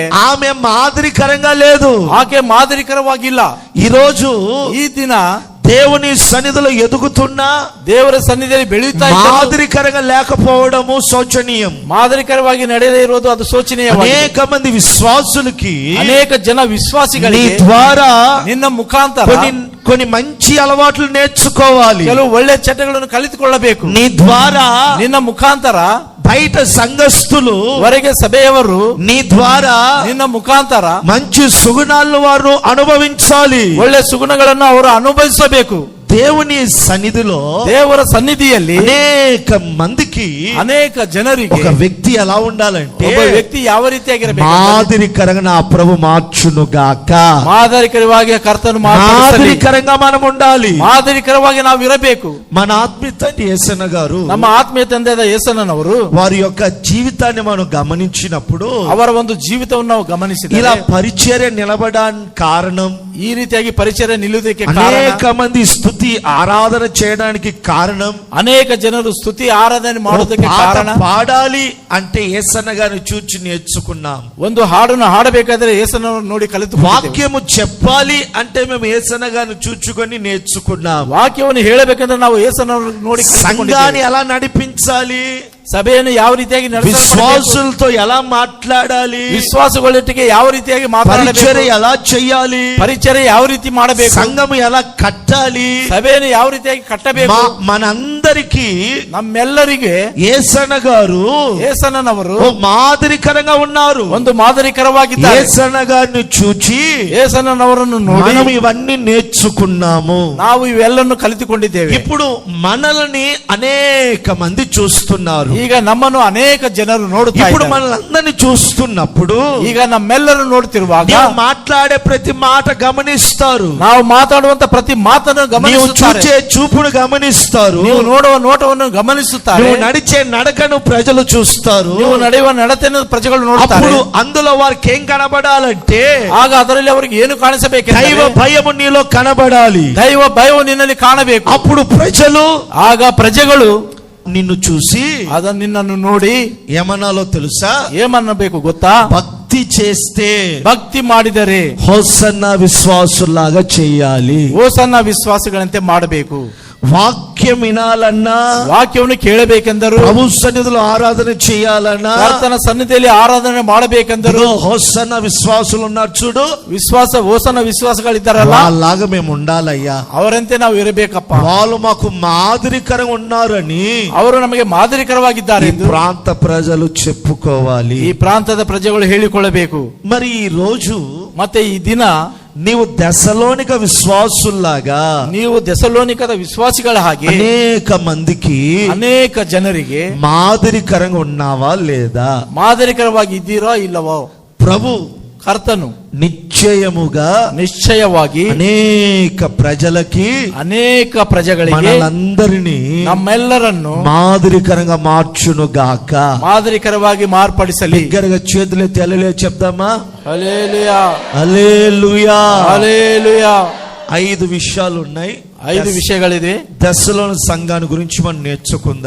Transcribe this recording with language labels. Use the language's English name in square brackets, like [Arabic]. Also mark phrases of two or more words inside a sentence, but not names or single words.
[Telugu] ఆమె మాదిరికరంగా లేదు. [Kannada] ಆಕೆ ಮಾದರಿಕರವಾಗಿಲ್ಲ. [Telugu] ఈ రోజు [Kannada] ಈ ದಿನ [Telugu] దేవుని సన్నిధిలో ఎదుగుతున్నా [Kannada] ದೇವರ ಸನ್ನಿಧಿಯಲ್ಲಿ ಬೆಳೆಯುತ್ತಾ [Telugu] మాదిరికరంగా లేకపోవడము శోచనీయం. [Kannada] ಮಾದರಿಕರವಾಗಿ ನಡೆಯದೇ ಇರೋದು ಅದು ಶೋಚನೀಯವಾಗಿದೆ. [Telugu] అనేక మంది విశ్వాసులకి, [Kannada] ಅನೇಕ ಜನ ವಿಶ್ವಾಸಿಗಳಿಗೆ [Telugu] నీ ద్వారా [Kannada] ನಿನ್ನ ಮುಖಾಂತರ [Telugu] కొన్ని మంచి అలవాట్లు నేర్చుకోవాలి. [Kannada] ಕೆಲವು ಒಳ್ಳೆ ಚಟಗಳನ್ನು ಕಲಿತುಕೊಳ್ಳಬೇಕು. [Telugu] నీ ద్వారా [Kannada] ನಿನ್ನ ಮುಖಾಂತರ [Telugu] బయట సంఘస్థులు, [Kannada] ಹೊರಗೆ ಸಭೆಯವರು [Telugu] నీ ద్వారా [Kannada] ನಿನ್ನ ಮುಖಾಂತರ [Telugu] మంచి సుగుణాలను వారు అనుభవించాలి. [Kannada] ಒಳ್ಳೆ ಸುಗುಣಗಳನ್ನು ಅವರು ಅನುಭವಿಸಬೇಕು. [Telugu] దేవుని సన్నిధిలో, [Kannada] ದೇವರ ಸನ್ನಿಧಿಯಲ್ಲಿ [Telugu] అనేక మందికి, [Kannada] ಅನೇಕ ಜನರಿಗೆ [Telugu] ఒక వ్యక్తి ఎలా ఉండాలంటే [Kannada] ಒಬ್ಬ ವ್ಯಕ್ತಿ ಯಾವ ರೀತಿಯಾಗಿರಬೇಕು? [Telugu] మాదిరికరంగా నా ప్రభు మార్చును గాక. [Kannada] ಮಾದರಿಕರವಾಗಿ ಕರ್ತನು [Telugu] మాదిరికరంగా మనం ఉండాలి. [Kannada] ಮಾದರಿಕರವಾಗಿ ನಾವು ಇರಬೇಕು. [Telugu] మన ఆత్మీయ తండ్రి యేసన్న గారు, [Kannada] ನಮ್ಮ ಆತ್ಮೀಯ ತಂದೆಯಾದ ಯೇಸನ್ನನವರು [Telugu] వారి యొక్క జీవితాన్ని మనం గమనించినప్పుడు, [Kannada] ಅವರ ಒಂದು ಜೀವಿತವನ್ನು ನಾವು ಗಮನಿಸಿದರೆ [Telugu] ఇలా పరిచర్య నిలబడడానికి కారణం, [Kannada] ಈ ರೀತಿಯಾಗಿ ಪರಿಚಯ ನಿಲ್ಲುವುದಕ್ಕೆ [Telugu] అనేక మంది స్తుతి ఆరాధన చేయడానికి కారణం, [Kannada] ಅನೇಕ ಜನರು ಸ್ತುತಿ ಆರಾಧನೆ ಮಾಡೋದಕ್ಕೆ ಕಾರಣ, [Telugu] పాడాలి అంటే యేసన్న గారిని చూచి నేర్చుకున్నాం. [Kannada] ಒಂದು ಹಾಡನ್ನು ಹಾಡಬೇಕಾದ್ರೆ ಯೇಸನ್ನನ್ನು ನೋಡಿ ಕಲಿತು, [Telugu] వాక్యము చెప్పాలి అంటే మేము యేసన్న గారిని చూచుకొని నేర్చుకున్నాం. [Kannada] ವಾಕ್ಯವನ್ನು ಹೇಳಬೇಕಂದ್ರೆ ನಾವು ಯೇಸನ್ನನ್ನು ನೋಡಿ [Telugu] సంఘాన్ని ఎలా నడిపించాలి, [Kannada] ಸಭೆಯನ್ನು ಯಾವ ರೀತಿಯಾಗಿ [Telugu] విశ్వాసులతో ఎలా మాట్లాడాలి, [Kannada] ವಿಶ್ವಾಸಗಳೊಟ್ಟಿಗೆ ಯಾವ ರೀತಿಯಾಗಿ ಮಾತಾಡಬೇಕು, [Telugu] పరిచర్య ఎలా చేయాలి, [Kannada] ಪರಿಚರ್ಯ ಯಾವ ರೀತಿ ಮಾಡಬೇಕು, [Telugu] సంఘము ఎలా కట్టాలి, [Kannada] ಸಭೆಯನ್ನು ಯಾವ ರೀತಿಯಾಗಿ ಕಟ್ಟಬೇಕು, [Telugu] మనందరికీ [Kannada] ನಮ್ಮೆಲ್ಲರಿಗೆ [Telugu] యేసన్న గారు, [Kannada] ಯೇಸನ್ನನವರು [Telugu] మాదిరికరంగా ఉన్నారు. [Kannada] ಒಂದು ಮಾದರಿಕರವಾಗಿದ್ದಾರೆ. [Telugu] యేసన్న గారిని చూచి [Kannada] ಯೇಸನ್ನನವರನ್ನು ನೋಡಿ [Telugu] మనం ఇవన్నీ నేర్చుకున్నాము. [Kannada] ನಾವು ಇವೆಲ್ಲನ್ನು ಕಲಿತುಕೊಂಡಿದ್ದೇವೆ. [Telugu] ఇప్పుడు మనల్ని అనేక మంది చూస్తున్నారు. [Kannada] ಈಗ ನಮ್ಮನ್ನು ಅನೇಕ ಜನರು ನೋಡುತ್ತಾರೆ. [Telugu] ఇప్పుడు మనల్ని చూస్తున్నప్పుడు, [Kannada] ಈಗ ನಮ್ಮೆಲ್ಲರೂ ನೋಡ್ತಿರುವಾಗ [Telugu] మాట్లాడే ప్రతి మాట గమనిస్తారు. [Kannada] ನಾವು ಮಾತಾಡುವಂತ ಪ್ರತಿ ಮಾತನ್ನು ಗಮನಿಸುತ್ತಾರೆ. [Telugu] చూచే చూపును గమనిస్తారు. [Kannada] ನೀವು ನೋಡುವ ನೋಟವನ್ನು ಗಮನಿಸುತ್ತಾರೆ. [Telugu] నువ్వు నడిచే నడకను ప్రజలు చూస్తారు. [Kannada] ನೀವು ನಡೆಯುವ ನಡತೆಯನ್ನು ಪ್ರಜೆಗಳು ನೋಡುತ್ತಾರೆ. [Telugu] అప్పుడు అందులో వారికి ఏం కనబడాలంటే, [Kannada] ಆಗ ಅದರಲ್ಲಿ ಅವರಿಗೆ ಏನು ಕಾಣಿಸಬೇಕೆಂದರೆ [Telugu] దైవ భయము నీలో కనబడాలి. [Kannada] ದೈವ ಭಯವು ನಿನ್ನಲ್ಲಿ ಕಾಣಬೇಕು. [Telugu] అప్పుడు ప్రజలు, [Kannada] ಆಗ ಪ್ರಜೆಗಳು [Telugu] నిన్ను చూసి [Kannada] ಅದನ್ನು ನಿನ್ನನ್ನು ನೋಡಿ [Telugu] ఏమనాలో తెలుసా? [Kannada] ఏమನ್ನಬೇಕು ಗೊತ್ತಾ? [Telugu] భక్తి చేస్తే, [Kannada] ಭಕ್ತಿ ಮಾಡಿದರೆ [Telugu] హోసన్న విశ్వాసులాగా చేయాలి. [Kannada] ಹೋಸನ್ನ ವಿಶ್ವಾಸಗಳಂತೆ ಮಾಡಬೇಕು. [Telugu] వాక్యం వినాలన్నా, [Kannada] ವಾಕ್ಯವನ್ನು ಕೇಳಬೇಕೆಂದರು, [Telugu] ప్రభు సన్నిధిలో ఆరాధన చేయాలన్నా, [Kannada] ಕರ್ತನ ಸನ್ನಿಧಿಯಲ್ಲಿ ಆರಾಧನೆ ಮಾಡಬೇಕೆಂದರು [Telugu] హోసన్న విశ్వాసులు ఉన్నారు చూడు, [Kannada] ಹೋಸನ್ನ ವಿಶ್ವಾಸಗಳಿದ್ದಾರಲ್ಲ, [Telugu] అలాగా మేము ఉండాలయ్యా. [Kannada] ಅವರಂತೆ ನಾವು ಇರಬೇಕಪ್ಪ. [Telugu] వాళ్ళు మాకు మాదిరికరంగా ఉన్నారని [Kannada] ಅವರು ನಮಗೆ ಮಾದರಿಕರವಾಗಿದ್ದಾರೆ [Telugu] ఈ [Kannada] ಎಂದು [Telugu] ప్రాంత ప్రజలు చెప్పుకోవాలి. [Kannada] ಈ ಪ್ರಾಂತದ ಪ್ರಜೆಗಳು ಹೇಳಿಕೊಳ್ಳಬೇಕು. [Telugu] మరి ఈ రోజు [Kannada] ಮತ್ತೆ ಈ ದಿನ [Telugu] నీవు దశలోనిక విశ్వాసుల్లాగా, [Kannada] ನೀವು ದೆಸಲೋನಿಕದ ವಿಶ್ವಾಸಿಗಳ ಹಾಗೆ [Telugu] అనేక మందికి [Kannada] ಅನೇಕ ಜನರಿಗೆ [Telugu] మాదిరికరంగా ఉన్నావా లేదా? [Kannada] ಮಾದರಿಕರವಾಗಿ ಇದ್ದೀರೋ ಇಲ್ಲವೋ? [Telugu] ప్రభు [Kannada] ಕರ್ತನು [Telugu] నిశ్చయವಾಗಿ అనేక ప్రజలకి, [Kannada] ಅನೇಕ ಪ್ರಜೆಗಳಿಗೆ [Telugu] మనలందరినీ [Kannada] ನಮ್ಮೆಲ್ಲರನ್ನು [Telugu] మాదిరికరంగా మార్చును గాక. [Kannada] ಮಾದರಿಕರವಾಗಿ ಮಾರ್ಪಡಿಸಲಿ. [Telugu] దగ్గరగా చేతులెత్తి హల్లెలూయా చెప్దామా? హల్లెలూయా, హల్లెలూయా, హల్లెలూయా. 5 విషయాలు ఉన్నాయి. [Kannada] 5 విషయಗಳಿದೆ. [Telugu] దశలోని సంఘాన్ని గురించి మనం నేర్చుకుందాం.